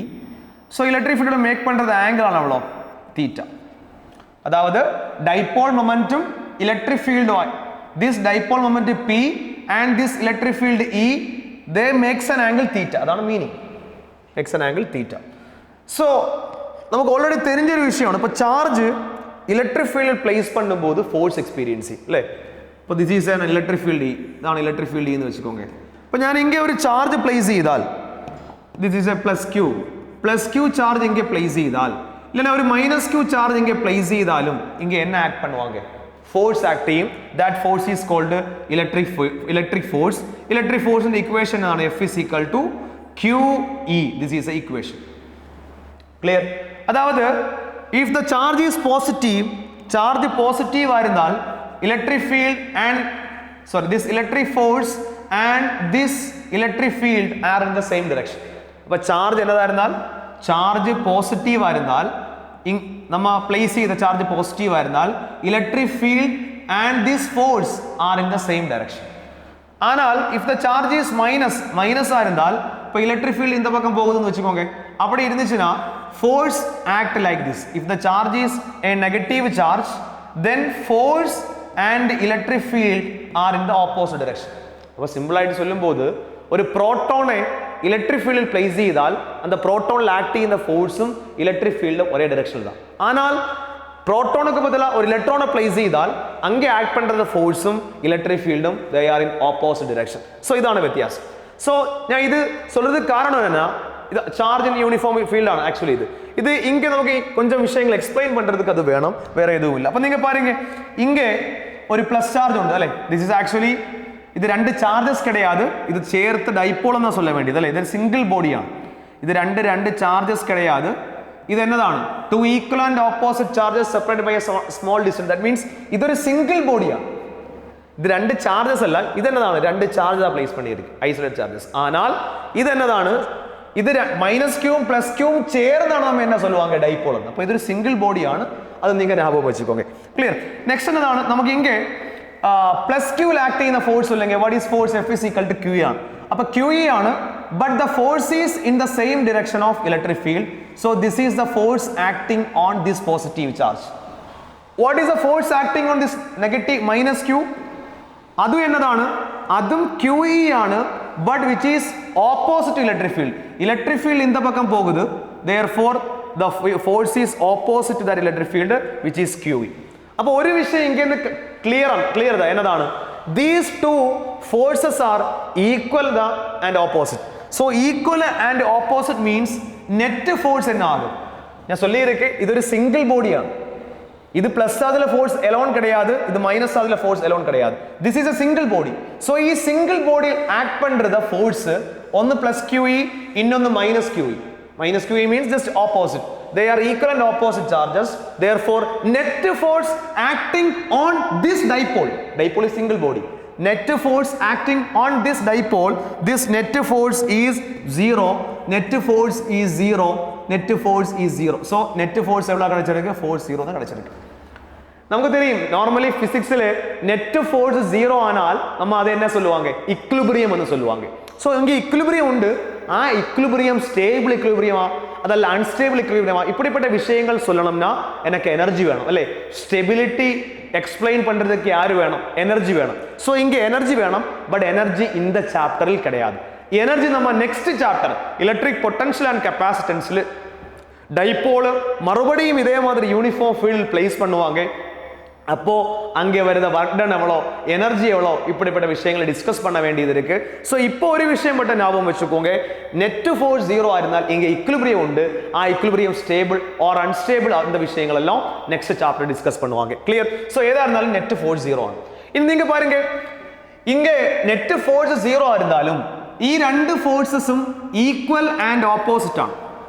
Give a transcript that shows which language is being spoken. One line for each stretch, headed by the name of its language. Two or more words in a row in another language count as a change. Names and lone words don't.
English: So electric field make pandrathu angle aanu theta. അതായത് dipole momentum electric field this dipole momentum p and this electric field E they makes an angle theta. അതാണ് meaning, makes an angle theta.
Malayalam: So നമുക്ക് ഓൾറെഡി தெரிஞ்ச ഒരു വിഷയമാണ്. ഇപ്പോൾ ചാർജ് ഇലക്ട്രിക് ഫീൽഡിൽ പ്ലേസ് பண்ணும்போது
English: force experience
Malayalam: ചെയ്യും അല്ലേ.
English: ഇപ്പോൾ this is an electric field E,
Malayalam: ഇതാണ്
English: electric field E
Malayalam: എന്ന് വെച്ചുകൊണ്ടേ. അപ്പോൾ ഞാൻ ഇങ്ങനെ ഒരു ചാർജ് പ്ലേസ് ചെയ്താൽ
English: this is a plus q
Malayalam: ചാർജ് ഇങ്ങനെ പ്ലേസ് ചെയ്താൽ
Tamil: இல்லனா ஒரு
English: minus q charge
Tamil: இங்க place செய்தாலும் இங்க என்ன ஆக்ட் பண்ணுவாங்க,
English: force act
Malayalam: ചെയ്യും.
English: that force is called electric force. electric force in the equation ആണ് F is equal to QE. this is the equation. Clear? அதாவது if the charge is positive, charge positive ஆயிருந்தால் electric field and this electric force and this electric field are in the same direction.
Tamil: அப்ப charge என்னதாயிருந்தால்
Malayalam: ചാർജ് പോസിറ്റീവ് ആയിരുന്നാൽ നമ്മ പ്ലേസ് ചെയ്ത ചാർജ് പോസിറ്റീവ് ആയിരുന്നാൽ
English: electric field and this force are in the same direction. ஆனால் if the charge is minus
Malayalam: ആയിരുന്നാൽ ഇപ്പോൾ
English: electric field
Tamil: இந்த பக்கம்
Malayalam: പോകുന്നു വെച്ചുകൊണ്ടേ
Tamil: அப்படி இருந்துச்சுனா
English: force act like this. if the charge is a negative charge then force and electric field are in the opposite direction.
Malayalam: അപ്പോൾ സിമ്പിൾ ആയിട്ട് சொல்லும்போது ഒരു പ്രോട്ടോണെ ഇലക്ട്രിക് ഫീൽഡിൽ പ്ലേസ് ചെയ്താൽ அந்த പ്രോട്ടോണിൽ ആക്ട് ചെയ്യുന്ന ഫോഴ്സും ഇലക്ട്രിക് ഫീൽഡും ഒരേ ഡയറക്ഷനിലാണ്.
Tamil: ஆனால் പ്രോട്ടോണുக்கு பதிலா ஒரு எலக்ட்ரானை
Malayalam: പ്ലേസ് ചെയ്താൽ
Tamil: அங்கே ஆக்ட் பண்றது
Malayalam: ഫോഴ്സും ഇലക്ട്രിക് ഫീൽഡും
English: they are in opposite direction.
Malayalam: സോ ഇതാണ് വ്യത്യാസം. സോ ഞാൻ ഇത്
Tamil: சொல்றது காரணம் என்ன, இது
English: charge in uniform field
Malayalam: ആണ് ஆக்சுவலி.
Tamil: இது இங்க நமக்கு கொஞ்சம் விஷயங்களை எக்ஸ்பிளைன் பண்றதுக்கு அது வேணும், வேற எதுவும் இல்ல. அப்ப நீங்க பாருங்க இங்க ஒரு பிளஸ் சார்ஜ்
Malayalam: ഉണ്ട് അല്ലേ.
English: this is actually
Malayalam: ഇത് രണ്ട് ചാർജസ് கிடையாது, ഇത് ചേർത്ത് ഡൈപോൾ എന്നാ சொல்ல വേണ്ടിയത് അല്ലേ. ഇത് സിംഗിൾ ബോഡിയാണ്. ഇത് രണ്ട് ചാർജസ് கிடையாது. ഇത് എന്നതാണ്
English: two equal and opposite charges separated by a small distance. that means
Malayalam: ഇതൊരു സിംഗിൾ ബോഡിയാണ്. ഇത് രണ്ട് ചാർജസ് അല്ല, ഇത് എന്നതാണ് രണ്ട് ചാർജ് പ്ലേസ് பண்ணியிருக்கு
English: isolate charges.
Malayalam: ஆனால் ഇത് എന്നതാണ് ഇത് മൈനസ് ക്യൂവും പ്ലസ് ക്യൂവും ചേർന്നാണ് നമ്മൾ
Tamil: என்ன சொல்லுவாங்க
Malayalam: ഡൈപോൾ എന്ന്. അപ്പോൾ ഇതൊരു സിംഗിൾ ബോഡിയാണ്, അത് നിങ്ങൾ ஞாபகம் വെച്ചുകൊള്ളേ. ക്ലിയർ? നെക്സ്റ്റ് എന്നതാണ് നമുക്ക് ഇങ്ങനെ പ്ലസ് ക്യൂ ആക്ട് ചെയ്യുന്ന ഫോഴ്സ് ഇല്ലെങ്കിൽ
English: what is force F is equal to QE
Malayalam: ആണ്. അപ്പോൾ QE ആണ്,
English: but the force is in the same direction of electric field. So this is the force acting on this positive charge. What is the force acting on this negative minus Q?
Malayalam: അതും എന്നതാണ്, അതും QE ആണ്,
English: but which is opposite to electric field. electric field
Tamil: இந்த பக்கம் போகுது,
English: therefore the force is opposite to that electric field which is QE.
Malayalam: അപ്പോൾ ഒരു വിഷയം ഇങ്ങനെ ക്ലിയർ എന്നതാണ്,
English: these two forces are equal and opposite. so equal and opposite means net force എന്നാകും.
Malayalam: ഞാൻ சொல்லியிருக்கேன் ഇതൊരു സിംഗിൾ ബോഡിയാണ്. ഇത് പ്ലസ് ആദിലെ ഫോഴ്സ് എലോൺ கிடையாது, ഇത് മൈനസ് ആദിലെ ഫോഴ്സ് എലോൺ கிடையாது.
English: this is a single body. so
Malayalam: ഈ സിംഗിൾ ബോഡി ആക്ട് பண்றத ഫോഴ്സ് ഒന്ന് പ്ലസ് QE இன்னொன்னு മൈനസ് QE.
English: minus QE means just opposite. they are equal and opposite charges. therefore net force acting on this dipole is single body. net force acting on this dipole, this net force is 0. net force is 0. so net force
Tamil: எவ்வளவு கிடைச்சிருக்கு,
English: force 0
Tamil: தான் கிடைச்சிருக்கு. நமக்கு தெரியும் நார்மலி பிசிக்ஸ்ல
English: net force 0
Tamil: ஆனால் நம்ம அதை என்ன சொல்லுவாங்க இக்விலிபிரியம் ன்னு சொல்லுவாங்க சோ இங்க இக்விலிபிரியம் உண்டு
Malayalam: ആ ഇക്വിലിബ്രിയം സ്റ്റേബിൾ ഇക്വിലിബ്രിയമാ അതല്ല അൺസ്റ്റേബിൾ ഇക്വിലിബ്രിയമാ
Tamil: இப்படிப்பட்ட விஷயங்கள் சொல்லணும்னா எனக்கு எனர்ஜி வேணும் അല്ലേ സ്റ്റെബിലിറ്റി എക്സ്പ്ലെയിൻ பண்றதுக்கு யாரு வேணும் எனர்ஜி வேணும்
English: சோ இங்க எனர்ஜி வேணும் பட் எனர்ஜி
Tamil: இந்த சாப்டரில் கிடையாது எனர்ஜி நம்ம
English: next chapter electric potential
Tamil: அண்ட் கெபாசிட்டன்ஸ்ல டைபோல் மறுபடியும் இதே மாதிரி
English: uniform field place
Tamil: பண்ணுவாங்க அப்போ அங்கே வருத
English: work done
Tamil: எவ்வளோ எனர்ஜி எவ்வளோ இப்படிப்பட்ட விஷயங்களை டிஸ்கஸ் பண்ண வேண்டியது இருக்கு ஸோ இப்போ ஒரு விஷயம் மட்டும் ஞாபகம் வச்சுக்கோங்க
English: net force
Tamil: 0 இருந்தால் இங்கே இக்விலிபிரியம் உண்டு ஆ இக்விலிபிரியம்
English: stable or unstable
Tamil: அந்த விஷயங்கள் எல்லாம்
English: next chapter discuss
Tamil: பண்ணுவாங்க கிளியர் ஸோ எதா இருந்தாலும்
English: net force
Tamil: 0 ആണ് ഇനി நீங்க பாருங்க இங்கே
English: net force
Tamil: 0 இருந்தாலும்
Malayalam: ഈ രണ്ട് ഫോഴ്സസും ഈക്വൽ ആൻഡ് ഓപ്പോസിറ്റ് ആണ്